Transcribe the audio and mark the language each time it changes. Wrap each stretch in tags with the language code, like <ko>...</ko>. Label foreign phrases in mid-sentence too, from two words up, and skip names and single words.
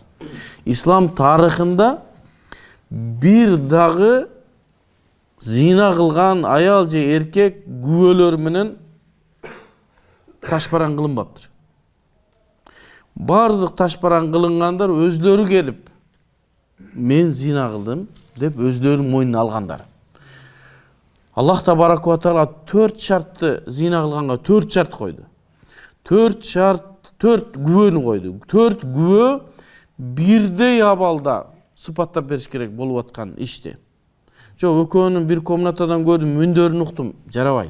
<ky>Ислам тарыхында бир дагы зина кылган аял же эркек күбөлөр менен ташбаран кылынбаптыр. Бардык ташбаран кылынгандар өзлөрү келип мен зина кылдым деп өздөрүнүн мойнуна алгандар.</ky> <ar>الله تبارك وتعالى</ar> <ky>4 шартты зина кылганга 4 шарт койду. 4 шарт, 4 күбөнү койду. 4 күбө бирдей абалда сыпаттап бериш керек болуп аткан ишти. Жок, экөөнүн бир комнатадан көрдүм, үндөрүн уктум, жарабайт.</ky>